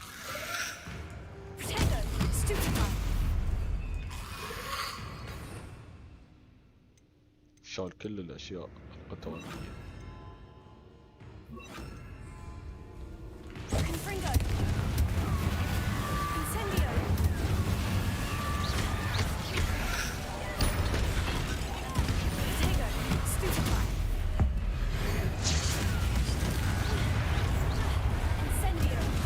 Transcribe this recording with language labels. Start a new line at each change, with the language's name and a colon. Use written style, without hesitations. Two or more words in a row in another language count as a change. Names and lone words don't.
English: Potato. Stupefy.
Arabic: شال كل الأشياء القتالية.
English: Confringo. Incendio. Potato. Stupefy. Incendio.